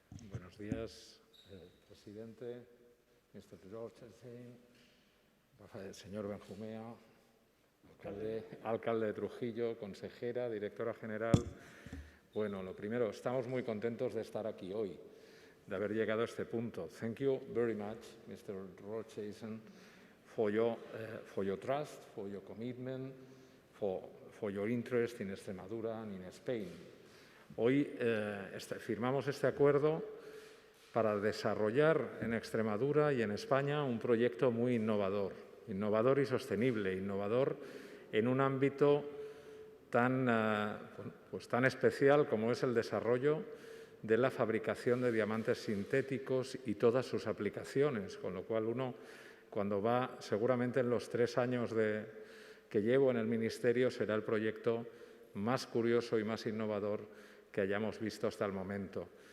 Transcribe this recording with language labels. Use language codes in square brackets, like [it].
[es] Buenos días, presidente, Mr. George, señor Benjumea, alcalde de Trujillo, consejera, directora general. Bueno, lo primero, estamos muy contentos de estar aquí hoy, de haber llegado a este punto. [en] Thank you very much, Mr. Rothschild, for your trust, for your commitment, for your interest in Extremadura and in Spain. [es] Hoy firmamos este acuerdo para desarrollar en Extremadura y en España un proyecto muy innovador y sostenible, innovador en un ámbito tan especial como es el desarrollo de la fabricación de diamantes sintéticos y todas sus aplicaciones, con lo cual uno, cuando va, seguramente en los 3 años que llevo en el Ministerio, será el proyecto más curioso y más innovador que hayamos visto hasta el momento.